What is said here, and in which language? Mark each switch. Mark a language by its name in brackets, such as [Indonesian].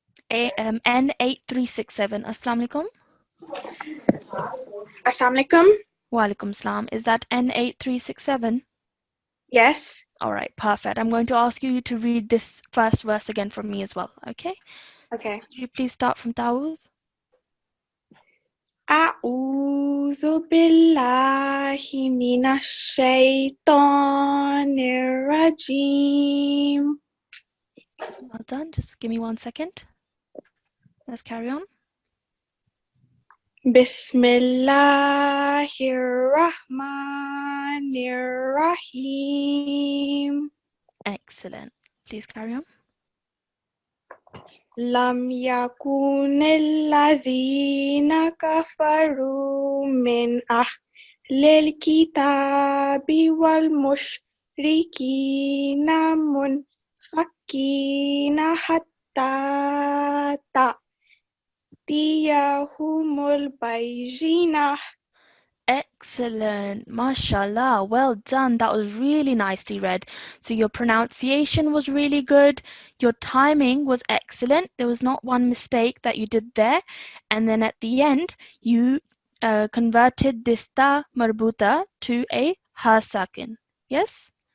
[Arabic] N8367. Assalamu alaikum. Assalamu alaikum. [English] Wa alaikum salam. Is that N8367? Yes. All right, perfect. I'm going to ask you to read this first verse again from me as well, okay? Okay. Could you please start from Dawood? [Arabic] أعوذ بالله من الشيطان الرجيم. [English] Well done. Just give me 1 second. Let's carry on. [Arabic] بسم الله الرحمن الرحيم. [English] Excellent. Please carry on. [Arabic] لم يكن الذين كفروا من أهل الكتاب والمشركين منفكين حتى تأتيهم البينة. [English] Excellent. Mashallah. Well done. That was really nicely read. So your pronunciation was really good. Your timing was excellent. There was not one mistake that you did there. And then at the end, you converted this ta marbuta to a ha sakin. Yes?